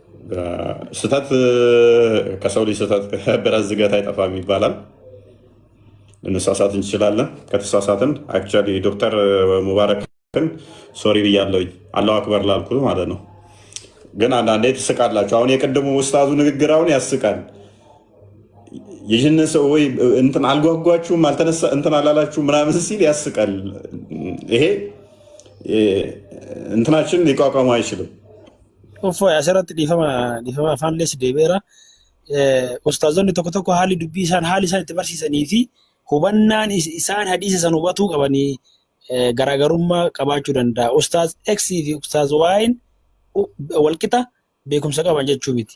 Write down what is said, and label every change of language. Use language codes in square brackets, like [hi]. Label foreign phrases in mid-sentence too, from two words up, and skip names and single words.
[am] ስህተት ከሰው ልጅ ስህተት ብረት ዝገት አይጠፋም ይባላል። ልንሳሳት እንችላለን። ከተሳሳትን አክቹዋሊ ዶክተር ሙባረክን ሶሪ ብያለሁኝ [ar] الله أكبر [am] ላልኩት ማለት ነው። ግን አንዳንዴ ትስቃላችሁ። አሁን የቅድሙ ውስታዙ ንግግር አሁን ያስቃል። ይህን ሰው ወይ እንትን አልጓጓችሁም አልተነሳ እንትን አላላችሁ ምናምን ሲል ያስቃል። ይሄ እንትናችን ሊቋቋሙ አይችልም። [om] asirratti dhiifama afaan lees deebi'eera. Ustaazonni tokko tokko haalli dubbii isaan haali isaan itti barsiisanii fi hubannaan isaan hadiisa san hubatuu qabanii garaagarummaa qabaachuu danda'a. Ustaaz X fi Ustaaz Y walqixa beekumsa qaban jechuu miti.